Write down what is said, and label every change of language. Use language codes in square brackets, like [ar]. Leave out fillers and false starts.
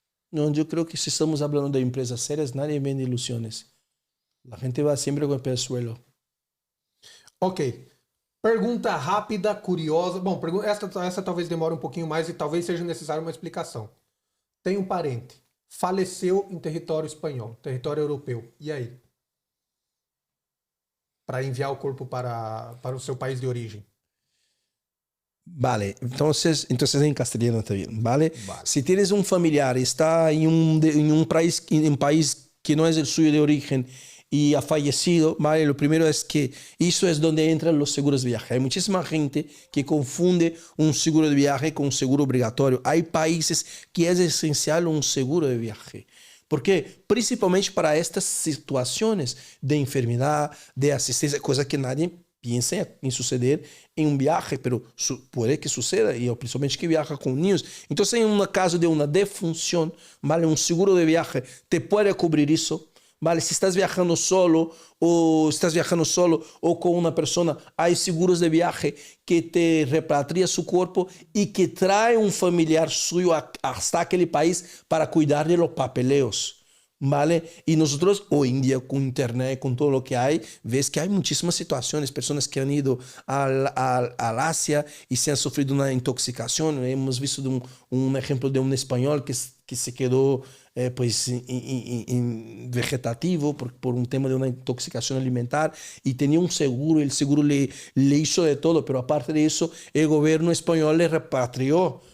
[es] No, yo creo que si estamos hablando de empresas serias, nadie vende ilusiones. La gente va siempre con el pie al suelo. [pt] Ok. Pergunta rápida, curiosa. Bom, essa talvez demore um pouquinho mais e talvez seja necessária uma explicação. Tem um parente. Faleceu em território espanhol, território europeu. E aí? Para enviar o corpo para o seu país de origem. [es] Vale, entonces en castellano también, ¿vale? Si tienes un familiar y está en un país que no es el suyo de origen y ha fallecido, ¿vale? Lo primero es que eso es donde entran los seguros de viaje. Hay muchísima gente que confunde un seguro de viaje con un seguro obligatorio. Hay países que es esencial un seguro de viaje. ¿Por qué? Principalmente para estas situaciones de enfermedad, de asistencia, cosas que nadie piensa em suceder em um viaje, pero [pt] pode que suceda, e principalmente que viaja com [es] niños. [pt] Então, em um caso de uma defunção, vale, um seguro de viaje te pode cobrir isso. Vale, se estás viajando solo ou com uma pessoa, há seguros de viaje que te repatria seu corpo e que traz um familiar [es] suyo hasta [pt] aquele país para cuidar [es] de los papeleos. ¿Vale? Y nosotros hoy en día con internet, con todo lo que hay, ves que hay muchísimas situaciones, personas que han ido al Asia y se han sufrido una intoxicación. Hemos visto un ejemplo de un español que se quedó pues vegetativo por un tema de una intoxicación alimentar y tenía un seguro, y el seguro le hizo de todo, pero aparte de eso, el gobierno español le repatrió.